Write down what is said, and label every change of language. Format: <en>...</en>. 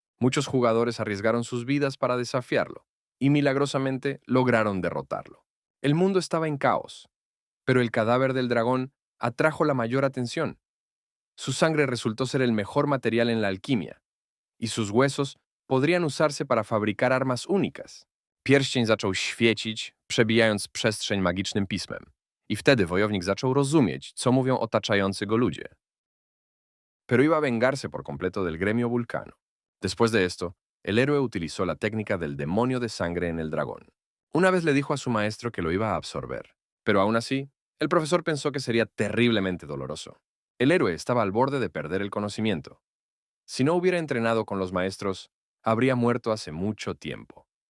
<es>Muchos jugadores arriesgaron sus vidas para desafiarlo, y milagrosamente lograron derrotarlo. El mundo estaba en caos, pero el cadáver del dragón atrajo la mayor atención. Su sangre resultó ser el mejor material en la alquimia, y sus huesos podrían usarse para fabricar armas únicas.</es> <pl>Pierścień zaczął świecić, przebijając przestrzeń magicznym pismem. I wtedy wojownik zaczął rozumieć, co mówią otaczający go ludzie.</pl> <es>Pero iba a vengarse por completo del gremio Vulcano. Después de esto, el héroe utilizó la técnica del demonio de sangre en el dragón. Una vez le dijo a su maestro que lo iba a absorber, pero aún así, el profesor pensó que sería terriblemente doloroso. El héroe estaba al borde de perder el conocimiento. Si no hubiera entrenado con los maestros, habría muerto hace mucho tiempo.</es>